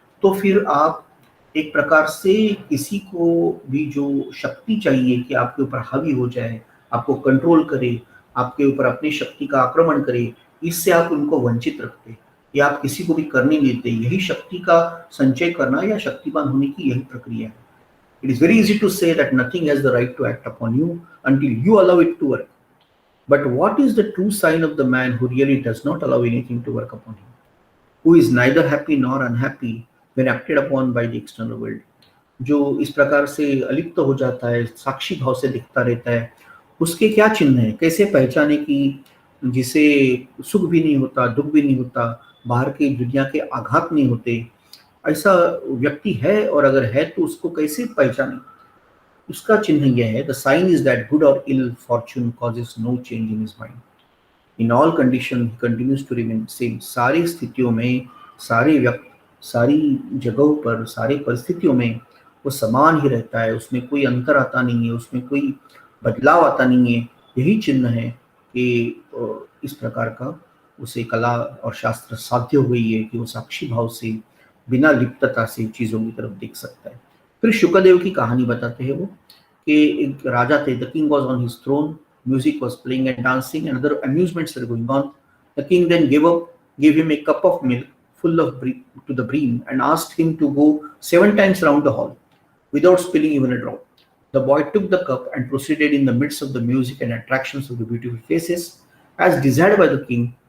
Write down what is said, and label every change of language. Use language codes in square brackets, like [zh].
[hi] तो फिर आप एक प्रकार से किसी को भी जो शक्ति चाहिए कि आपके ऊपर हावी हो जाए, आपको कंट्रोल करे, आपके ऊपर अपनी शक्ति का आक्रमण करे, इससे आप उनको वंचित रखते या आप किसी को भी करने नहीं देते। यही शक्ति का संचय करना या शक्तिवान होने की यही प्रक्रिया है। [en] It is very easy to say that nothing has the right to act upon you until you allow it to work. But what is the true sign of the man who really does not allow anything to work upon him? Who is neither happy nor unhappy when acted upon by the external world? [hi] जो इस प्रकार से अलिप्त हो जाता है, साक्षी भाव से दिखता रहता है, उसके क्या चिन्ह है, कैसे पहचाने कि जिसे सुख भी नहीं होता, दुख भी नहीं होता, बाहर की दुनिया के आघात नहीं होते, ऐसा व्यक्ति है, और अगर है तो उसको कैसे पहचाने? उसका चिन्ह यह है, [en] The sign is that good or ill fortune causes no change in his mind. In all condition he continues to remain same. [hi] सारी स्थितियों में, सारे व्यक्ति, सारी जगहों पर, सारी परिस्थितियों में वो समान ही रहता है, उसमें कोई अंतर आता नहीं है, उसमें कोई बदलाव आता नहीं है। यही चिन्ह है कि इस प्रकार का उसे कला और शास्त्र साध्य हुई है कि वो साक्षी भाव से, बिना लिप्तता से चीजों की तरफ देख सकता है। फिर शुकदेव की कहानी बताते हैं वो कि एक राजा थे, [en] The king was on his throne, music was playing and dancing and other amusements were going on. The king then gave him a cup of milk full of to the brim and asked him to go 7 times round the hall without spilling even a drop. The boy took the cup and proceeded in the midst of the music and attractions of the beautiful faces as desired by the king.